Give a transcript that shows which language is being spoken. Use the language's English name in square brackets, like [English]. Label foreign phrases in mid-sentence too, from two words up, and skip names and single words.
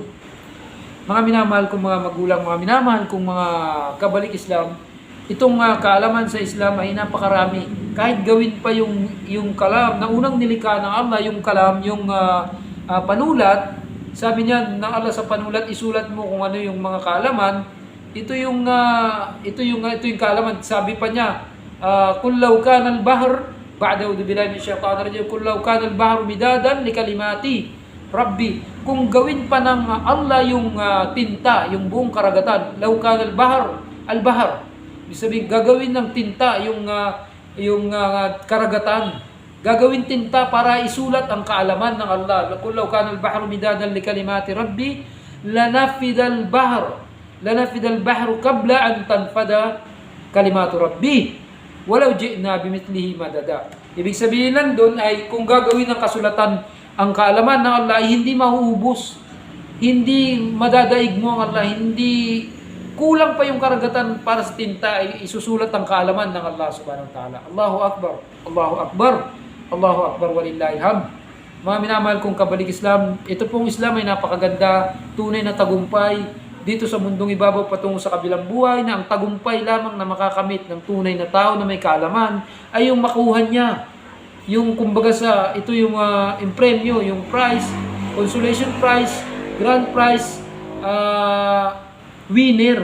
[Filipino] Mga minamahal kong mga magulang, mga minamahal kong mga kabalik Islam, itong kaalaman sa Islam ay napakarami. Kahit gawin pa yung kalam na unang nilikha ng Allah, yung kalam, yung panulat, sabi niya ng Allah sa panulat, isulat mo kung ano yung mga kaalaman. Ito yung kaalaman. Sabi pa niya, kung [Arabic] لو كان البحر بعد أعوذ بالله من الشيطان الرجيم, kung لو كان البحر مدادا لكلمات ربي, [Filipino] kung gawin pa ng Allah yung tinta, yung buong karagatan, [Arabic] لو كان البحر, [Filipino] ibig sabihin gagawin ng tinta yung karagatan, gagawin tinta para isulat ang kaalaman ng Allah. [Arabic] Kung لو كان البحر مدادا لكلمات ربي لنفد البحر قبل أن تنفد كلمات ربي ولو جئنا بمثله مددا. [Filipino] Ibig sabihin lang doon ay kung gagawin ng kasulatan ang kaalaman ng Allah ay hindi mahuubos, hindi madadaig mo ang Allah, hindi kulang pa yung karagatan para sa tinta ay isusulat ang kaalaman ng Allah [Arabic] سبحانه وتعالى. الله أكبر الله أكبر الله أكبر ولله الحمد. [Filipino] Mga minamahal kong kabalik Islam, ito pong Islam ay napakaganda, tunay na tagumpay dito sa mundong ibabaw patungo sa kabilang buhay, na ang tagumpay lamang na makakamit ng tunay na tao na may kaalaman ay yung makuha niya. Yung kumbaga ito yung impremyo, yung [English] prize, consolation prize, grand prize, winner.